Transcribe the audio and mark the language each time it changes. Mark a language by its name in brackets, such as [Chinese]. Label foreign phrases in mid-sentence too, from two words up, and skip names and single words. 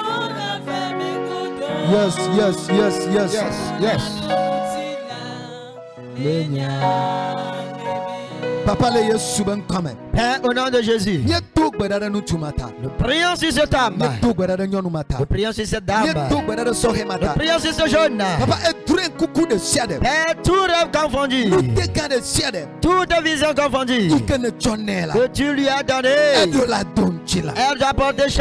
[English] Yes, yes, yes, yes, yes. Papa le Yesu ben come. [French] Père, au nom de Jésus, nous prions sur cette âme. Nous prions sur cette dame. Nous prions sur ce jeune. Père, tout rêve confondu, toute vision confondue que tu lui as donné, elle doit porter cher.